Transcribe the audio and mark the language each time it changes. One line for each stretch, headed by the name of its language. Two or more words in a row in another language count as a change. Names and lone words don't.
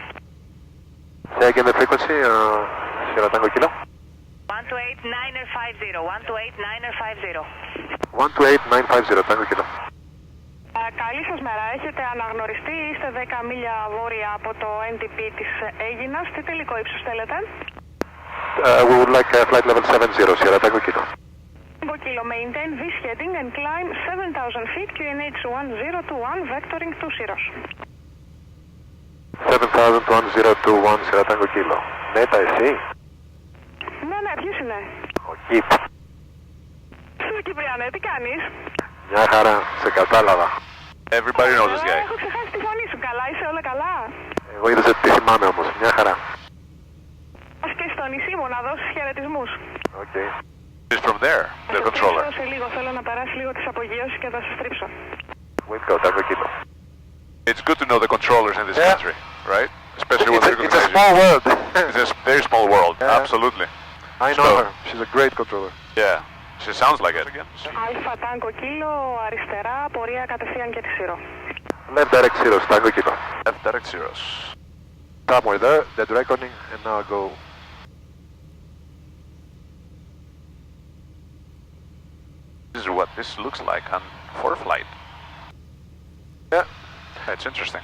English: Say again the frequency, Sierra Tango Kilo. 128950, 128950. 128950, Tango Kilo.
Greek: Καλή σας μέρα. Έχετε αναγνωριστεί, είστε 10 μίλια βόρεια από το NTP της Αίγινας. Τι τελικό ύψος θέλετε?
English: We would like flight level 70, Sierra Tango Kilo. Tango Kilo, maintain this heading and climb 7,000 feet, QNH 1021, vectoring to Syros. 7000 Sierra Tango Kilo.
Greek: Νέτα εσύ? Ναι, ποιος είναι? Ο Κιπ. Σου Κυπριανέ, τι κάνεις? Μια χαρά, σε κατάλαβα.
English: Everybody knows this guy.
Greek: Έχω ξεχάσει τη φωνή σου, καλά, είσαι όλα καλά? Εγώ είδες ότι θυμάμαι όμως, μια χαρά. Ας και στο νησί μου να δώσεις χαιρετισμούς.
English: Okay. He's from there, the controller.
Greek: Σε λίγο, θέλω να περάσει λίγο τις απογείωσεις και θα σε στρίψω.
English: We'll go, Tango Kilo. It's good to know the controllers in this country, right? Especially when they're It's a small world. It's a very small world, Yeah. absolutely. I know So- her, she's a great controller. Yeah, she sounds like it. Αλφα Tango Kilo,
Greek: αριστερά, πορεία κατευθείαν και τη Σύρο.
English: Left direct Syros, Tango Kilo. Left direct Syros. Somewhere there, dead reckoning, and now go. This is what this looks like on for flight. Yeah, It's interesting.